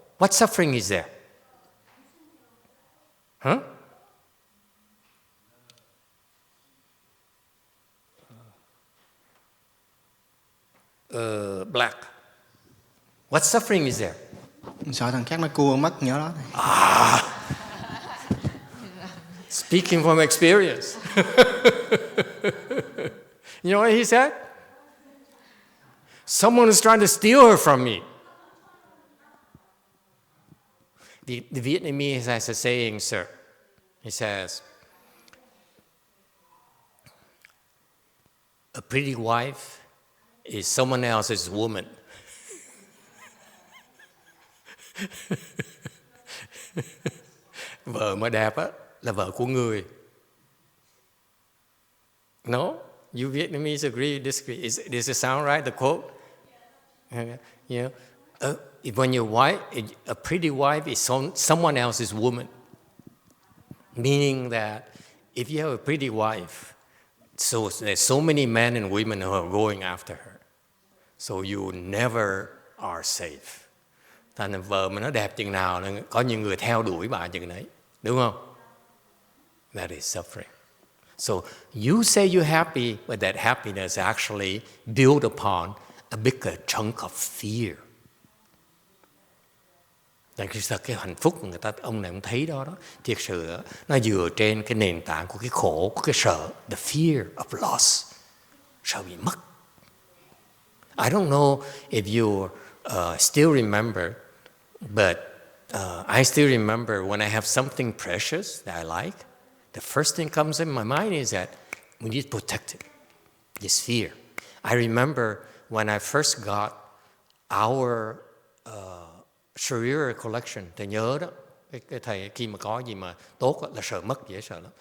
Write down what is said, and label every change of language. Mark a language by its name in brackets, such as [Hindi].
[English] What suffering is there? Huh? Black. What suffering is there? [Vietnamese] Sợ thằng khác nó cua mất nhớ đó. [English] Speaking from experience. You know what he said? Someone is trying to steal her from me. The Vietnamese has a saying, sir. He says, a pretty wife is someone else's woman. [Vietnamese] Vợ mà đẹp á là vợ của người. [English] No? You Vietnamese agree or disagree? Does it sound right, the quote? You know, when your wife, a pretty wife is someone else's woman. Meaning that if you have a pretty wife, so there's so many men and women who are going after her. So you never are safe. [Vietnamese] Thành ra vợ mà nó đẹp chừng nào, có những người theo đuổi bà chừng đấy. Đúng không? [English] That is suffering. So you say you're happy, but that happiness actually built upon a bigger chunk of fear. [Vietnamese] Tại khi cái hạnh phúc người ta, ông này cũng thấy đó, thiệt sự nó dựa trên cái nền tảng của cái khổ, của cái sợ, [English] the fear of loss, [Vietnamese] sợ bị mất. [English] I don't know if you still remember, but I still remember when I have something precious that I like, the first thing comes in my mind is that we need to protect it, this fear. I remember when I first got our Sharia collection, [Vietnamese] thầy nhớ đó, cái thầy khi mà có gì mà tốt là sợ mất, dễ sợ lắm.